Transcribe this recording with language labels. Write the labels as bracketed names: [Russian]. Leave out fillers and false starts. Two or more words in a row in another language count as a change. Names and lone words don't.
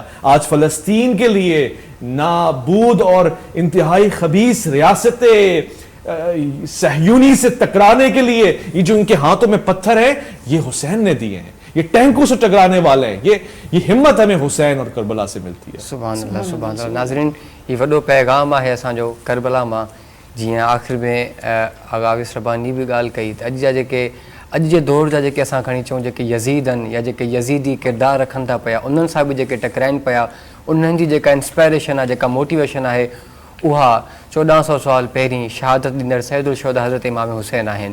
[Urdu] آج فلسطین کے لیے نابود اور انتہائی خبیث ریاست صہیونی سے ٹکرانے کے لیے یہ جو ان کے ہاتھوں میں پتھر ہیں یہ حسین نے دیے ہیں. یہ ٹینکوں سے ٹکرانے والے ہیں. یہ ہمت ہمیں حسین اور کربلا سے ملتی ہے. سبحان اللہ سبحان اللہ. [Sindhi] ناظرین یہ وڈو پیغام ہے اسانجو کربلا ماں. [Urdu] جی آخر میں [Sindhi] آغا आविस रब्बानी भी ॻाल्हि कई त अॼु जा जेके अॼु जे दौर जा जेके असां खणी चऊं जेके यज़ीद आहिनि या जेके यज़ीदी किरदारु रखनि था पिया उन्हनि सां बि जेके टकराइनि पिया उन्हनि जी जेका इंस्पायरेशन आहे जेका मोटिवेशन आहे उहा 1400 साल पहिरीं शहादत ॾींदड़ सैयदुल शुहदा हज़रत इमाम हुसैन आहिनि.